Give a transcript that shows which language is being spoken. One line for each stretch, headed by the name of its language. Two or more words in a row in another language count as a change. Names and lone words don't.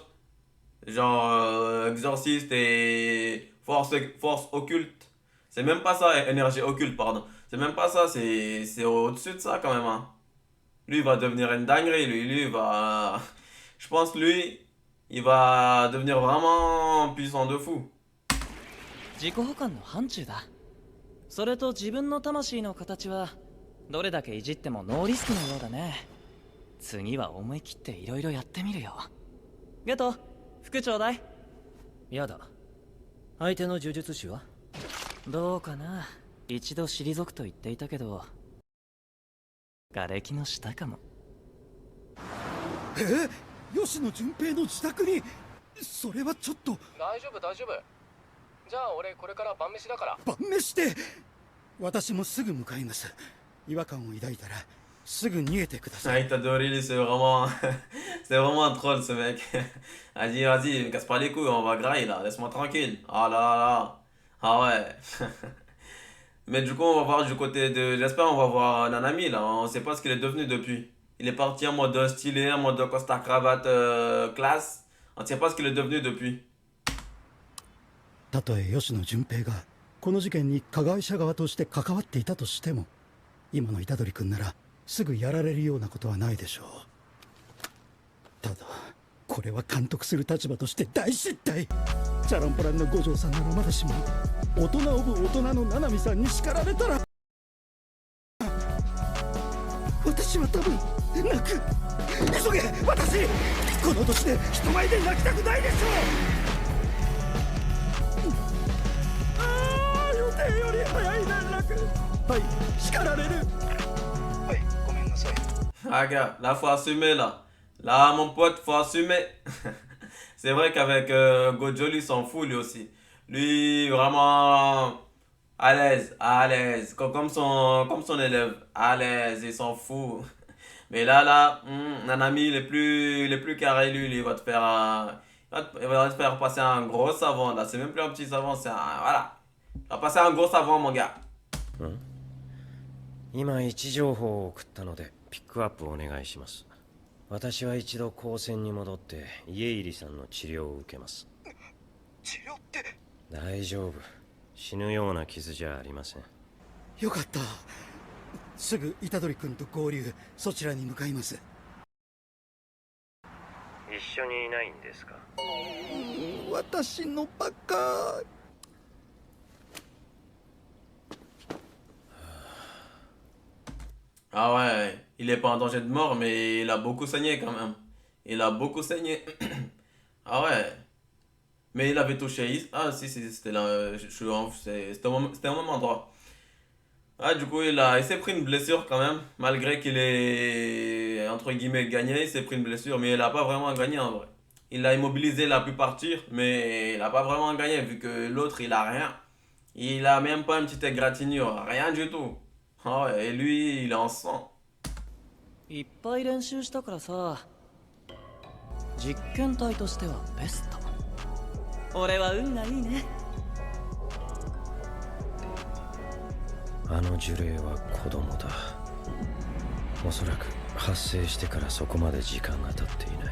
French: Genre, exorciste et force occulte. C'est même pas ça, énergie occulte, pardon. C'est même pas ça, c'est au-dessus de ça, quand même, hein. Lui, il va devenir une dinguerie, lui, il va... Je pense, lui, il va devenir vraiment puissant de fou.
Japanese: 自己保管の範疇だ。それと自分の魂の形はどれだけいじってもノーリスクのようだね。次は思い切っていろいろやってみるよ。ゲト、 服ちょうだい。やだ。相手の呪術師はどうかな。一度退くと言っていたけど、瓦礫の下かも。吉野純平の自宅に。それはちょっと。大丈夫大丈夫。じゃあ俺これから晩飯だから。晩飯で。私もすぐ向かいます。違和感を抱いたらすぐ逃げてくださ Ah, い。
French: il t'a adoré, lui, c'est vraiment. C'est vraiment un troll, ce mec. Elle dit, vas-y, me casse pas les couilles, on va grailler là, laisse-moi tranquille. Ah là là là. Ah ouais. Mais du coup, on va voir du côté de. J'espère on va voir Nanami là, on sait pas ce qu'il est devenu depuis. Il est parti en mode stylé, en mode costard cravate classe. On ne sait pas ce qu'il est devenu depuis.
Japanese: たとえ吉野純平がこの事件に加害者側として関わっていたとしても、今の虎杖君ならすぐやられるようなことはないでしょう。ただこれは監督する立場として大失態。チャランポランの五条さんならまだしも、大人オブ大人の七海さんに叱られたら、私は多分泣く。急げ私、この年で人前で泣きたくないでしょう。予定より早い連絡。はい、叱られる。はい、ごめんなさい。
French: Ah, gars, là, faut assumer là. Là, mon pote, faut assumer. C'est vrai qu'avec Gojo, lui, s'en fout lui aussi. Lui, vraiment à l'aise, à l'aise. Comme son élève, à l'aise, il s'en fout. Mais là, Nanami, il est plus carré, lui, il va te faire il va te faire passer un gros savon. Là, c'est même plus un petit savon, c'est un. Voilà. Il va passer un gros savon, mon gars.
Japanese: 今位置情報を送ったのでピックアップお願いします。私は一度高専に戻って家入さんの治療を受けます。治療って。大丈夫、死ぬような傷じゃありません。よかった。すぐ虎杖君と合流、そちらに向かいます。一緒にいないんですか。私のバカ。
French: Ah ouais, il est pas en danger de mort, mais il a beaucoup saigné quand même. Il a beaucoup saigné. Ah ouais. Mais il avait touché. Ah si, c'était là. C'était au même endroit. Ah, du coup, il s'est pris une blessure quand même. Malgré qu'il ait, entre guillemets, gagné, il s'est pris une blessure. Mais il a pas vraiment gagné en vrai. Il a immobilisé, il a pu partir. Mais il a pas vraiment gagné vu que l'autre, il a rien. Il a même pas une petite égratignure. Rien du tout. Ah ouais, et lui, il est en sang.
Japanese: いっぱい練習したからさ、実験体としてはベスト。俺は運がいいね。あの呪霊は子供だ。おそらく発生してからそこまで時間が経っていない。